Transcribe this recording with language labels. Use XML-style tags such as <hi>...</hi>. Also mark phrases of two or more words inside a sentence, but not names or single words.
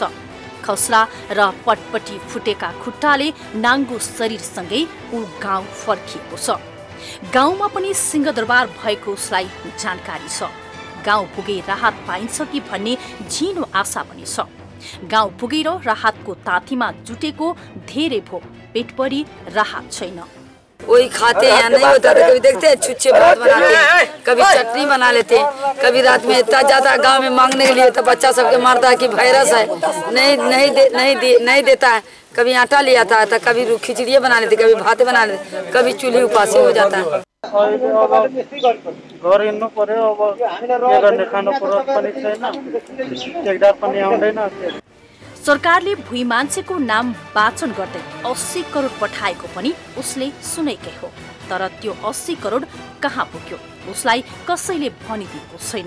<ne>खस्रा र पटपटी फुटेका खुट्टाले नाङ्गो शरीरसँगै ऊ गाउँ फर्किएको छ। गाउँमा पनि सिंहदरबार भएको उसलाई जानकारी छ। गाउँ पुगे राहत पाइन्छ कि भन्ने झिनो आशा पनि छ। गाउँ पुगेर राहतको तातीमा जुटेको धेरै भो पेट परी राहत छैन।</ne> <hi>वही खाते हैं या नहीं होता तो कभी देखते हैं छुच्छे भात बनाते हैं, कभी चटनी बना लेते हैं, कभी रात में इतना जाता है गांव में मांगने के लिए तो बच्चा सबके मारता है कि वायरस है, नहीं देता है। कभी आटा ले आता है तो कभी खिचड़ियाँ बना लेते, कभी भाते बना लेते, कभी चूल्हे उपासी हो जाता है।</hi> <ne>घर हिँड्नु पर्यो, अब के गर्ने, खानु पर्यो पनि छैन, ठेकदार पनि आउँदैन। सरकारले भुइँ मान्छेको नाम वाचन गर्दै 80 करोड पठाएको पनि उसले सुनेकै हो, तर त्यो 80 करोड कहाँ पुग्यो उसलाई कसैले भनिदिएको छैन।</ne>